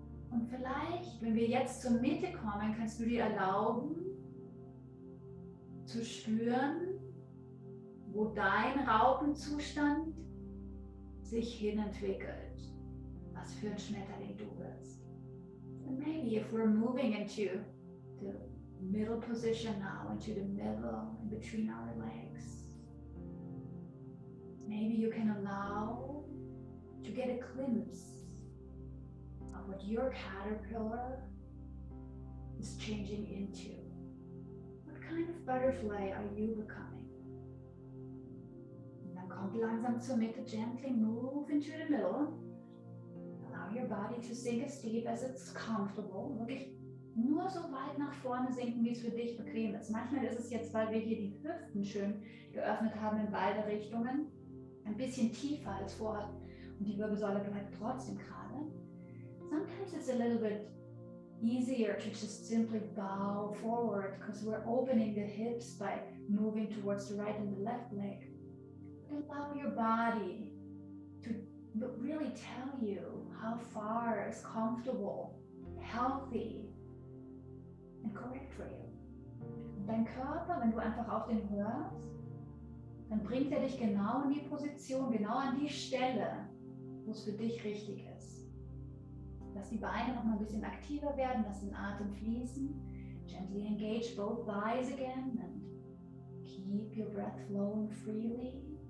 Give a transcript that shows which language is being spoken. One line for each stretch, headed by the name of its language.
German: Und vielleicht, wenn wir jetzt zur Mitte kommen, kannst du dir erlauben, zu spüren, wo dein Raupenzustand sich hinentwickelt, was für ein Schmetterling du bist.
English: And maybe if we're moving into the middle position now, into the middle, in between our legs, maybe you can allow to get a glimpse of what your caterpillar is changing into? What kind of butterfly are you becoming?
German: Und dann kommt langsam zur Mitte,
English: gently move into the middle. Allow your body to sink as deep as it's comfortable.
German: Wirklich nur so weit nach vorne sinken, wie es für dich bequem ist. Manchmal ist es jetzt, weil wir hier die Hüften schön geöffnet haben in beide Richtungen, ein bisschen tiefer als vorher und die Wirbelsäule bleibt trotzdem gerade.
English: Sometimes it's a little bit easier to just simply bow forward because we're opening the hips by moving towards the right and the left leg. Allow your body to really tell you how far is comfortable, healthy and correct for you.
German: Und dein Körper, wenn du einfach auf den hörst, dann bringt er dich genau in die Position, genau an die Stelle, wo es für dich richtig ist. Lass die Beine noch mal ein bisschen aktiver werden, lass den Atem fließen.
English: Gently engage both thighs again and keep your breath flowing freely.